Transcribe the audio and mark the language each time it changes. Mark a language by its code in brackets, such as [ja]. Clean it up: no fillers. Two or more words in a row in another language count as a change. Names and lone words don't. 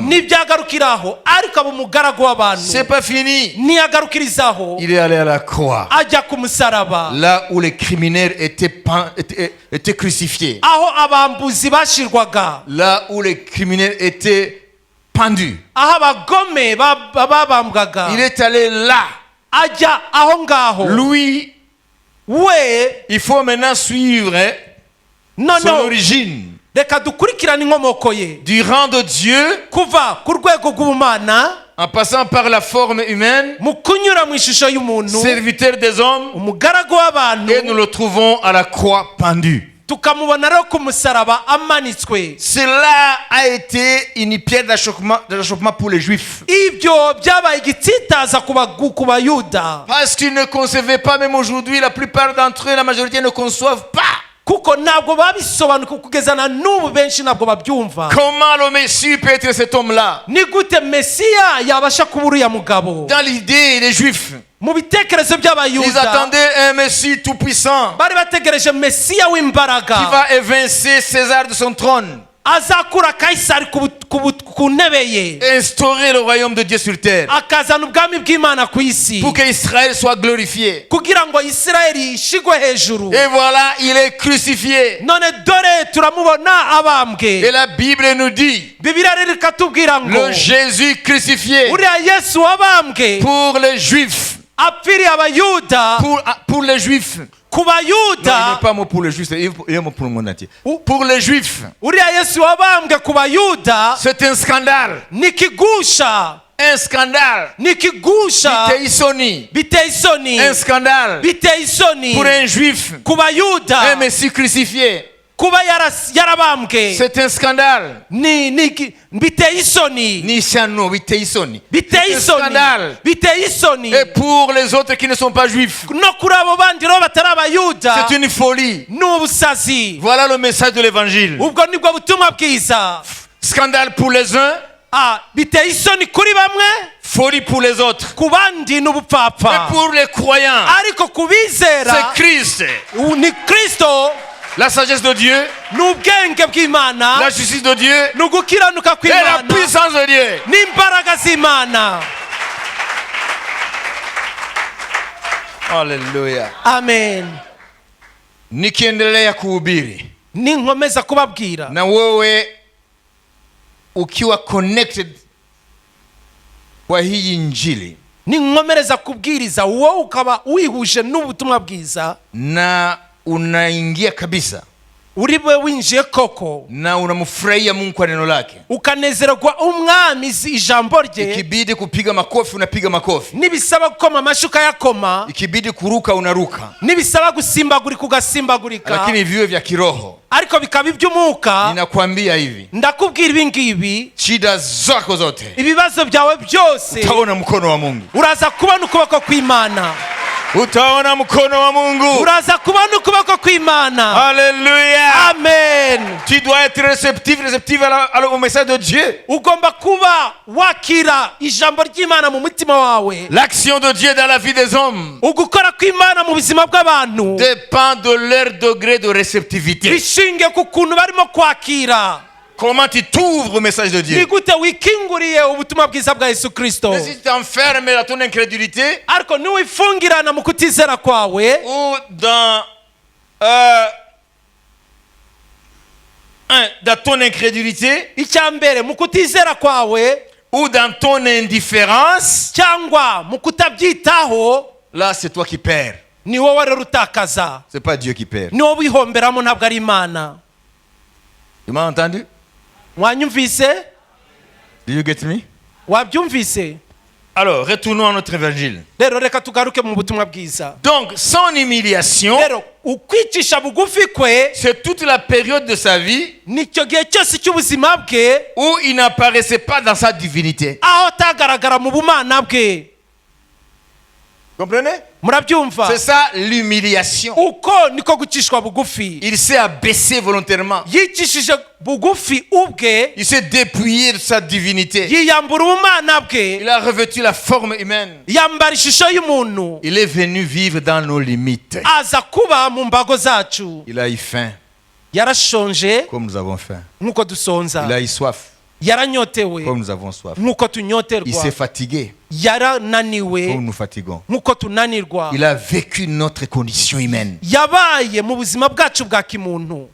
[rw] ntibyagarukiraho, ariko aba umugaragu w'abantu. [fr] C'est pas fini. [rw] Ntiyagarukirizaho, [fr] Il est allé à la croix. [rw] ajya ku musaraba, [fr] Là où les criminels étaient crucifiés. [rw] aho abambuzi bashirwaga, [fr] Là où les criminels étaient pendus. [rw] aho abagome babambwaga, [fr] Il est allé là. [rw] ajya aho ngaho. [fr] Lui, [rw] We [fr] il faut maintenant suivre son [rw] noneho [fr] origine. [rw] reka dukurikirane inkomoko ye, [fr] Du rang de Dieu, [rw] kuva ku rwego rw'ubumana, [fr] en passant par la forme humaine, [rw] mu kunyura mu ishusho y'umuntu, [fr] serviteur des hommes, [rw] umugaragu w'abantu, [fr] et nous le trouvons à la croix pendu. [rw] tukamubona rero ku musaraba amanitswe. [fr] Cela a été une pierre d'achoppement pour les Juifs. [rw] Ibyo byabaye igitsitaza ku bayuda, [fr] Parce qu'ils ne concevaient pas, même aujourd'hui, la plupart d'entre eux, la majorité ne conçoivent pas [rw] kuko ntabwo babisobanukiwe, kugeza na n'ubu benshi ntabwo babyumva. [fr] comment le Messie peut être cet homme-là. [rw] Ni gute Mesiya yabasha kuba uriya mugabo? [fr] Dans l'idée des Juifs, [rw] Mu bitekerezo [fr] ils [rw] by'abayuda [fr] attendaient un Messie tout-puissant [rw] bari bategereje Mesiya [fr] qui [rw] w'imbaraga, [fr] va évincer César de son trône, [rw] azakura Kayisari ku ntebe ye, [fr] instaurer le royaume de Dieu sur terre, [rw] akazana ubwami bw'Imana ku isi, [fr] pour qu'Israël soit glorifié. [rw] kugira ngo Isirayeli ishigwe hejuru. [fr] Et voilà, il est crucifié. [rw] None dore turamubona [fr] Et [rw] abambwe. [fr] la Bible nous dit, [rw] Bibiliya rero ikatubwira ngo [fr] le Jésus crucifié [rw] uriya Yesu wabambwe [fr] pour les Juifs. [rw] apfiriye abayuda, [fr] Pour les Juifs. [rw] ku [fr] Non, il [rw] bayuda, [fr] n'est pas mot pour les Juifs, il est un mot pour le monde entier. Pour les Juifs, [rw] uriya Yesu wabambwe ku bayuda [fr] c'est un scandale. [rw] ni kigusha, [fr] Un scandale. [rw] ni kigusha, Biteye isoni. biteye isoni, [fr] Un scandale. [rw] biteye isoni [fr] Pour un Juif, [rw] ku bayuda [fr] un Messie crucifié. [rw] kuba yarabambwe, [fr] C'est un scandale. [rw] biteye isoni, Ni shano, biteye isoni. biteye [fr] C'est un [rw] isoni, [fr] scandale. [rw] biteye isoni. [fr] Et pour les autres qui ne sont pas juifs, [rw] No kuri abo bandi rero batari abayuda [fr] c'est une folie. [rw] ni ubusazi. [fr] Voilà le message de l'évangile. [rw] Ubwo nibwo butumwa bwiza. [fr] Scandale pour les uns, [rw] Biteye isoni kuri bamwe, [fr] folie pour les autres. [rw] ku bandi ni [fr] Mais [rw] ubupfapfa, [fr] pour les croyants, [rw] ariko ku bizera [fr] c'est Christ. [rw] ni Kristo, [fr] La sagesse de Dieu, [rw] ni ubwenge bw'Imana, [fr] la justice de Dieu [rw] ni ugukiranuka [fr] et la [rw] kw'Imana, [fr] puissance de Dieu. [rw] n'imbaraga z'Imana. Haleluya. Amen. [sw] Nikiendelea kuhubiri [rw] Ninkomeza kubabwira, [sw] na wewe ukiwa connected kwa hii injili [rw] ninkomereza kubwiriza wowe ukaba wihuje n'ubutumwa bwiza [sw] na unaingia kabisa [rw] uriwe winjiye koko [sw] na unamfurahia Mungu kwa neno lake, [rw] ukanezerwa umwami ijambo rye, [sw] ikibidi kupiga makofi unapiga makofi, [rw] nibisaba gukoma amashuka yakoma, [sw] ikibidi kuruka unaruka, [rw] nibisaba gusimbagurika ugasimbagurika, [sw] lakini viwe vya kiroho. [rw] ariko bikaba iby'umwuka. [sw] Ninakwambia hivi, [rw] ndakubwira ibi ngibi, [sw] shida zako zote [rw] ibibazo byawe byose [sw] utaona mkono wa Mungu, [rw] uraza kubona ukuboko kw'Imana, [sw] utaona mkono wa Mungu, [rw] uraza kubona ukuboko kw'Imana. [fr] Alléluia. Amen. Tu dois être réceptif au message de Dieu. [rw] Ugomba kuba wakira ijambo ry'Imana mu mutima wawe. [fr] L'action de Dieu dans la vie des hommes [rw] ugukora kw'Imana mu buzima bw'abantu [fr] dépend de leur degré de réceptivité. [rw] bishingiye ku kuntu barimo kwakira. [fr] Comment tu t'ouvres au message de [rw] ni [fr] Dieu. [rw] gute wikinguriye ubutumwa bwiza bwa Yesu Kristo. [fr] Mais si tu t'enfermes dans ton incrédulité [rw] ariko niwifungirana mu kutizera kwawe [fr] ou dans ton incrédulité [rw] icya mbere mu kutizera kwawe [fr] ou dans ton indifférence, [rw] cyangwa mu kutabyitaho, [fr] là c'est toi qui perds. [rw] ni wowe rero utakaza, [fr] C'est pas Dieu qui perd. [rw] ni wowe wihomberamo, ntabwo ari Imana. [fr] Tu m'as entendu? [rw] Wanyumvise? [en] Do you get me? [rw] Wabyumvise? [fr] Alors, retournons à notre évangile. [rw] Rero reka tugaruke mu butumwa bwiza. [fr] Donc, son humiliation, [rw] Rero ukwicisha bugufi kwe [fr] c'est toute la période de sa vie [rw] nicyo gihe cyose cy'ubuzima bwe [fr] où il n'apparaissait pas dans sa divinité. [rw] aho atagaragara mu bumana bwe. [fr] Comprenez? [rw] Murabyumva? [fr] C'est ça l'humiliation. [rw] Uko niko gucishwa bugufi. [fr] Il s'est abaissé volontairement. [rw] Yicishije bugufi ubwe, [fr] Il s'est dépouillé de sa divinité. [rw] yiyambura ubumana bwe, [fr] Il a revêtu la forme humaine. [rw] yambara ishusho y'umuntu, [fr] Il est venu vivre dans nos limites. [rw] aza kuba mu mbago zacu. [fr] Il a eu faim, [rw] Yarashonje [fr] comme nous avons faim. [rw] nk'uko [fr] Il [rw] dusonza, [fr] a eu soif, [rw] yaranyotewe [fr] comme nous avons soif. [rw] nk'uko [fr] Il [rw] tunyoterwa, [fr] s'est fatigué, [rw] yarananiwe [fr] comme nous fatiguons. [rw] nk'uko tunanirwa. [fr] Il a vécu notre condition humaine. [rw] yabaye mu buzima bwacu bwa kimuntu.